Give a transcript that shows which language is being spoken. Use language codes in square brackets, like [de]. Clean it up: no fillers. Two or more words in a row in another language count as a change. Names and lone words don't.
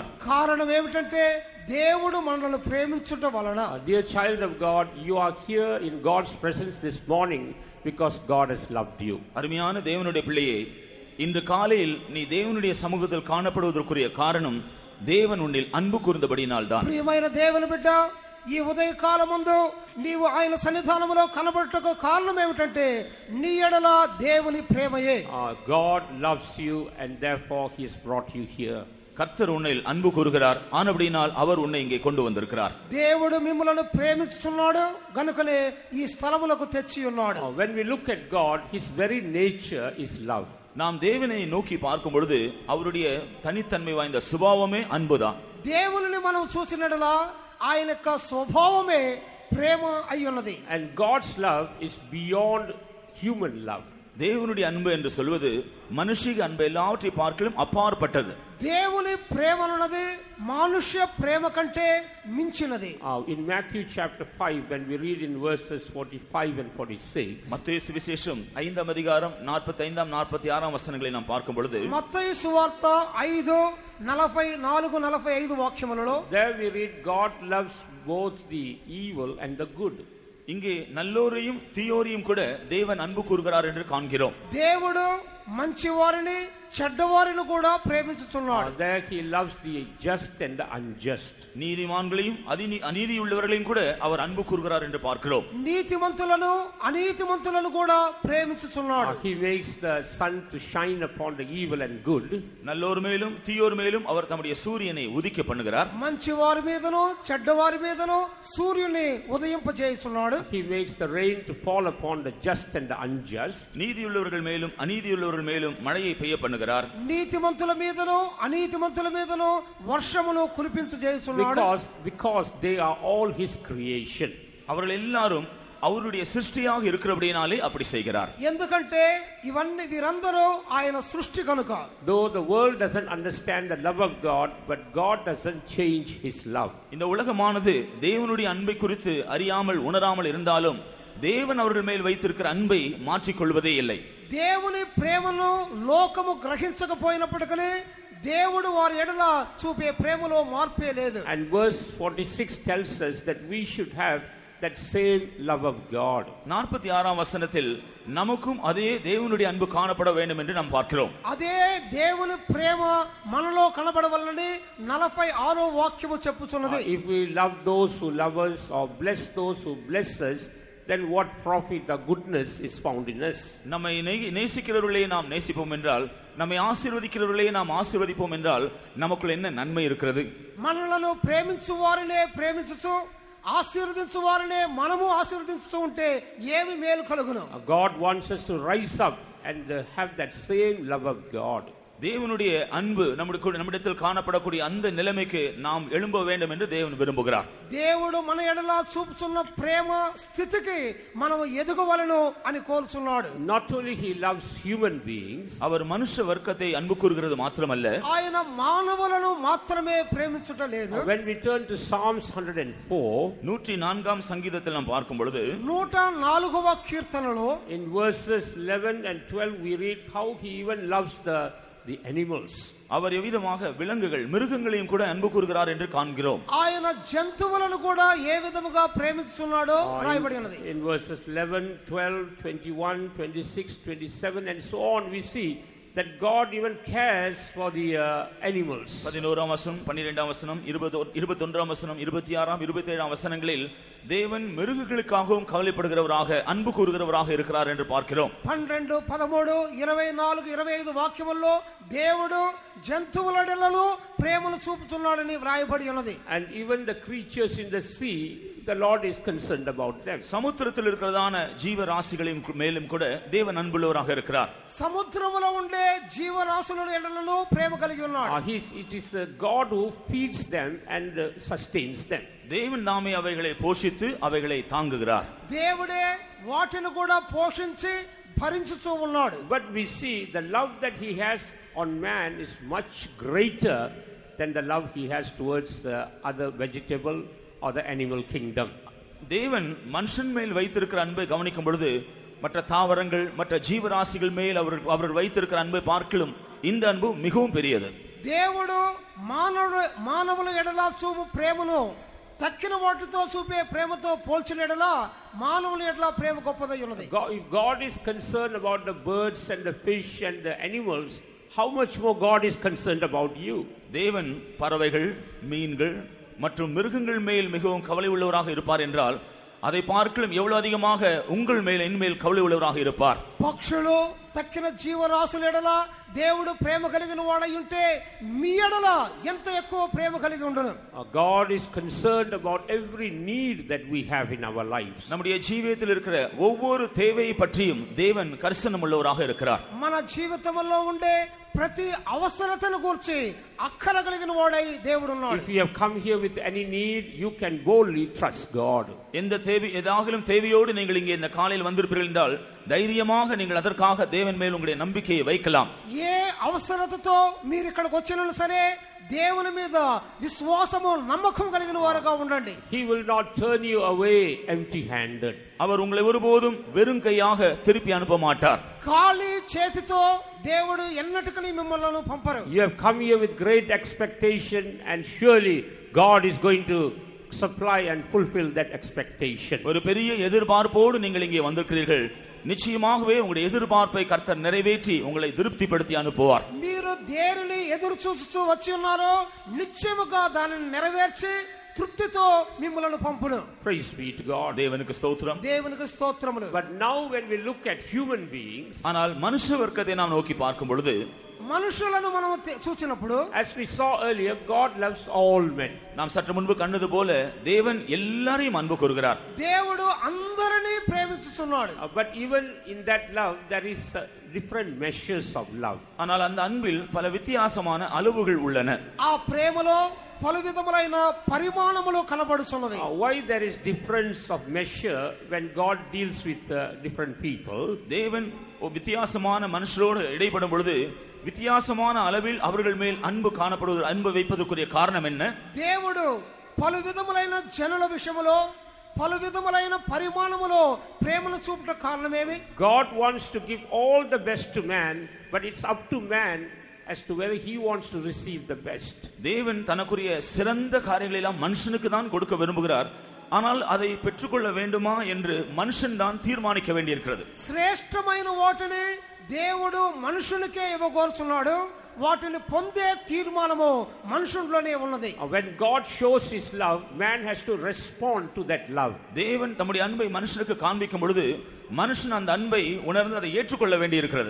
[te] కారణం ఏమిటంటే దేవుడు మనల్ని ప్రేమించుట వలన. [en] Dear child of God, you are here in God's presence this morning because God has loved you. [ta] அருமையான தேவனுடைய பிள்ளையே, இன்று காலையில் நீ தேவனுடைய சமூகத்தில் காணப்படுவதற்குரிய காரணம் தேவன் உன்னில் அன்பு கூர்ந்தபடியினால் தான். [te] ప్రియమైన దేవుని బిడ్డ, ఈ ఉదయ కాలమందు నీవు ఆయన సన్నిధానములో కనబడుటకు కారణం ఏమిటంటే నీ ఎడల దేవుని ప్రేమయే. [en] God loves you and therefore he has brought you here. [ta] கர்த்தர் உன்னில் அன்பு கூறுகிறார், ஆனபடியினால் அவர் உன்னை இங்கே கொண்டு வந்திருக்கிறார். [te] దేవుడు మిమ్ములను ప్రేమిస్తున్నాడు గనుకనే ఈ స్థలములకు తెచ్చి ఉన్నాడు. [en] When we look at God, his very nature is love. [ta] நாம் தேவனை நோக்கி பார்க்கும் பொழுது அவருடைய தனித்தன்மை வாய்ந்த சுபாவமே அன்புதான். [te] దేవుని మనం చూసినట్లా ఆయన యొక్క స్వభావమే ప్రేమ అయ్యున్నది. [en] And God's love is beyond human love. [ta] தேவனுடைய அன்பு என்று சொல்வது மனுஷிக அன்பு எல்லாவற்றை பார்க்கலும் அப்பாற்பட்டது. [te] దేవుని ప్రేమ అన్నది మనుష్య ప్రేమ కంటే మించినది. [en] In Matthew chapter 5, when we read in verses 45 and 46, [ta] மத்தேயு சுவிசேஷம் 5ஆம் அதிகாரம் 45ஆம் 46ஆம் வசனங்களை நாம் பார்க்கும் பொழுது, [te] మత్తయి సువార్త 5:44-45 వాక్యములలో [en] there we read God loves both the evil and the good. [ta] இங்கே நல்லோரையும் தீயோரையும் கூட தேவன் அன்பு கூறுகிறார் என்று காண்கிறோம். [te] దేవుడు మంచి వారిని చెడ్డవారిని కూడా ప్రేమించుచున్నాడు. [en] There he loves the just and the unjust. [ta] நீதிமான்களையும் அநீதியுள்ளவர்களையும் கூட அவர் அன்பு கூறுகிறார் என்று பார்க்கிறோம். [te] నీతిమంతులను అనీతిమంతులను కూడా ప్రేమించుచున్నాడు. [en] He makes the sun to shine upon the evil and good. [ta] நல்லோர் மேலும் தீயோர் மேலும் அவர் தம்முடைய சூரியனை உதிக்க பண்ணுகிறார். [te] మంచి వారి మీదను చెడ్డవారి మీదను సూర్యుని ఉదయింపజేయుచున్నాడు. [en] He makes the rain to fall upon the just and the unjust. [ta] நீதியுள்ளவர்கள் மேலும் அநீதியுள்ளவர்கள் மேலும் மழையை பெய்ய பண்ணுகிறார். [te] నీతిమంతుల మీదను అనీతిమంతుల మీదను వర్షమును కురిపించజేయుచున్నాడు. [en] Because they are all his creation. [ta] அவர்கள் எல்லாரும் அவருடைய சிருஷ்டியாக இருக்கிறபடியாலே அப்படி செய்கிறார். [te] ఎందుకంటే ఇవన్నీ వీరందరూ ఆయన సృష్టి కనుక. [en] Though the world doesn't understand the love of God, but God doesn't change his love. [ta] இந்த உலகமானது தேவனுடைய அன்பை குறித்து அறியாமல் உணராமல் இருந்தாலும் தேவன் அவர்கள் மேல் வைத்திருக்கிற அன்பை மாற்றிக் கொள்வதே இல்லை. [te] దేవుని ప్రేమను లోకము గ్రహించకపోయినప్పటికీ దేవుడు వారి ఎడల చూపే ప్రేమలో మార్పే లేదు. [en] And verse 46 tells us that we should have that same love of God. [ta] 46ஆம் வசனத்தில் நமக்கும் அதே தேவனுடைய அன்பு காணப்பட வேண்டும் என்று நாம் பார்க்கிறோம். [te] అదే దేవుని ప్రేమ మనలో కనబడవలనని 46వ వాక్యము చెప్పుచున్నది. [en] If we love those who love us or bless those who bless us, then what profit the goodness is found in us. [ta] நம்மை நேசிக்கிறவர்களே நாம் நேசிப்போம் என்றால், நம்மை ஆசீர்வதிக்கிறவர்களே நாம் ஆசீர்வதிப்போம் என்றால் நமக்குள்ள என்ன நன்மை இருக்கிறது? [te] మనలను ప్రేమించు వారినే ప్రేమించుచు ఆశీర్వదించు వారినే మనము ఆశీర్వదించుతూ ఉంటే ఏమి మేలు కలుగును? [en] God wants us to rise up and have that same love of God. [ta] தேவனுடைய அன்பு நம்மிடத்தில் காணப்படக்கூடிய அந்த நிலைமைக்கு நாம் எழும்ப வேண்டும் என்று தேவன் விரும்புகிறார். [te] దేవుడు మన ఎడల చూపుచున్న ప్రేమ స్థితికి మనం ఎదగవలెను అని కోరుచున్నాడు. [en] Not only he loves human beings, [ta] அவர் மனுஷ வர்க்கத்தை அன்பு கூறுகிறது மாத்திரமல்ல, [te] ఆయన మానవులను మాత్రమే ప్రేమించుట లేదు. [en] when we turn to Psalms 104, [ta] 104ஆம் சங்கீதத்தில் நாம் பார்க்கும் பொழுது [te] 104వ కీర్తనలో [en] in verses 11 and 12 we read how he even loves the animals. [ta] அவர் எவ்விதமாக விலங்குகள் மிருகங்களையும் கூட அன்பு கூறுகிறார் என்று காண்கிறோம். [te] ఆయన జంతువులను కూడా ఏ విధముగా ప్రేమిస్తున్నాడో రాయబడి ఉన్నది. [en] In verses 11, 12, 21, 26, 27 and so on we see that God even cares for the animals. [ta] 11ஆம் வசனம், 12ஆம் வசனம், 21ஆம் வசனம், 26ஆம் 27ஆம் வசனங்களில் தேவன் மிருகங்களுக்காகவும் கவலைப்படுகிறவராக அன்பு கூறுகிறவராக இருக்கிறார் என்று பார்க்கிறோம். [te] 12, 13, 24, 25 వాక్యముల్లో దేవుడు జంతువులెడలను ప్రేమను చూపుతున్నాడని వ్రాయబడి ఉన్నది. [en] And even the creatures in the sea, the Lord is concerned about them. [ta] சமுத்திரத்தில் இருக்கிறதான ஜீவராசிகளின் மேலும் கூட தேவன் அன்புள்ளவராக இருக்கிறார். [te] సముద్రములో ఉండే జీవరాశుల ఎడలను ప్రేమ కలిగి ఉన్నాడు. [en] It is God who feeds them and sustains them. [ta] தேவன் நாமே அவைகளை போஷித்து அவைகளை தாங்குகிறார். [te] దేవుడే వాటిని కూడా పోషించి భరించుతూ ఉన్నాడు. [en] But we see the love that he has on man is much greater than the love he has towards other vegetable or the animal kingdom. [ta] தேவன் மனுஷன் மேல் வைத்திருக்கிற அன்பை கவனிக்கும் பொழுது மற்ற தாவரங்கள் மற்ற ஜீவராசிகள் மேல் அவர்கள் வைத்திருக்கிற அன்பை பார்க்கலும் இந்த அன்பு மிகவும் பெரியது. [te] దేవుడు మానవుల ఎడల చూపు ప్రేమను తక్కిన వాటితో చూపే ప్రేమతో పోల్చిన ఎడల మానవుల ఎడల ప్రేమ గొప్పదై ఉన్నది. [en] If God is concerned about the birds and the fish and the animals, how much more God is concerned about you? [ta] தேவன் பறவைகள், மீன்கள் மற்றும் மிருகங்கள் மேல் மிகவும் கவலை உள்ளவராக இருப்பார் என்றால் அதை பார்க்கலும் எவ்வளவு அதிகமாக உங்கள் மேல் என் மேல் கவலை உள்ளவராக இருப்பார். [te] పక్షులు తక్కిన జీవరాశుల ఎడల దేవుడు ప్రేమ కలిగిన వాడై ఉంటే మీ ఎడల ఎంత ఎక్కువ ప్రేమ కలిగి ఉండును. [en] God is concerned about every need that we have in our lives. [ta] நம்முடைய ஜீவியத்தில் இருக்கிற ஒவ்வொரு தேவையை பற்றியும் தேவன் கரிசனம் உள்ளவராக இருக்கிறார். [te] మన జీవితంలో ఉండే ప్రతి అవసరతను గురించి అక్కర కలిగిన వాడై దేవుడు ఉన్నాడు. [en] If you have come here with any need, you can boldly trust God. [ta] எந்த தேவை ஏதாகிலும் தேவையோடு நீங்கள் இங்கே இந்த காலையில் வந்திருப்பீர்கள் என்றால் தைரியமாக நீங்கள் அதற்காக தேவன் மேல் உங்களுடைய நம்பிக்கையை வைக்கலாம். [te] ఏ అవసరతతో మీరు ఇక్కడికి వచ్చినా సరే దేవుని మీద విశ్వాసము నమ్మకం కలిగిన వారుగా ఉండండి. [en] He will not turn you away empty handed. [ta] அவர் உங்களை ஒருபோதும் வெறும் கையாக திருப்பி அனுப்ப மாட்டார். [te] ఖాళీ చేతితో దేవుడు ఎన్నటికీ మిమ్మల్ని పంపరు. [en] You have come here with great expectation and surely God is going to supply and fulfill that expectation. [ta] ஒரு பெரிய எதிர்பார்ப்போடு நீங்கள் இங்கே வந்திருக்கிறீர்கள். நிச்சயமாகவே உங்களுடைய எதிர்பார்ப்பை கர்த்தர் நிறைவேற்றி உங்களை திருப்திப்படுத்தி அனுப்புவார். [te] మీరు దేనిని ఎదురు చూస్తూ వచ్చి ఉన్నారో నిశ్చయముగా దానిని నెరవేర్చి తృప్తితో మిమ్మల్ని పంపును. [en] Praise be to God. [ta] தேவனுக்கு ஸ்தோத்திரம். [te] దేవునికి స్తోత్రములు. [en] But now when we look at human beings, [ta] ஆனால் மனுஷ வர்க்கத்தை நாம் நோக்கி பார்க்கும் பொழுது [te] మనుషులను మనం చూచినప్పుడు [en] as we saw earlier, God loves all men. [ta] நாம் சற்று முன்பு கண்டது போல தேவன் எல்லாரையும் அன்பு கூறுகிறார். [te] దేవుడు అందరినీ ప్రేమించుచున్నాడు. [en] But even in that love there is different measures of love. [ta] ஆனால் அந்த அன்பில் பல வித்தியாசமான அளவுகள் உள்ளன. [te] ఆ ప్రేమలో పలు విధములైన పరిమాణములు కనబడుచున్నవి. [en] Why there is difference of measure when God deals with different people? [ta] தேவன் வித்தியாசமான மனுஷரோடு இடைப்படும் பொழுது வித்தியாசமான அளவில் அவர்கள் மேல் அன்பு காணப்படுவது அன்பு வைப்பதற்குரிய காரணம் என்ன? [te] దేవుడు పలు విధములైన జనుల విషయములో పలు విధములైన పరిమాణములో ప్రేమను చూపుట కారణమేమి? [en] God wants to give all the best to man, but it's up to man as to whether he wants to receive the best. [ta] தேவன் தனக்குரிய சிறந்த காரியங்களை எல்லாம் மனுஷனுக்கு தான் கொடுக்க விரும்புகிறார். ஆனால் அதை பெற்றுக்கொள்ள வேண்டுமா என்று மனுஷன் தான் தீர்மானிக்க வேண்டியிருக்கிறது. [te] శ్రేష్టమైన వాటిని దేవుడు మనుషునికే ఇవ్వగోరుచున్నాడు. వాటిని పొందే తీర్మానము మనుషుల్లోనే ఉన్నది. [en] When God shows his love, man has to respond to that love. [ta] தேவன் தம்முடைய அன்பை மனுஷனுக்கு காண்பிக்கும் பொழுது மனுஷன் அந்த அன்பை உணர்ந்து அதை ஏற்றுக்கொள்ள வேண்டியிருக்கிறது.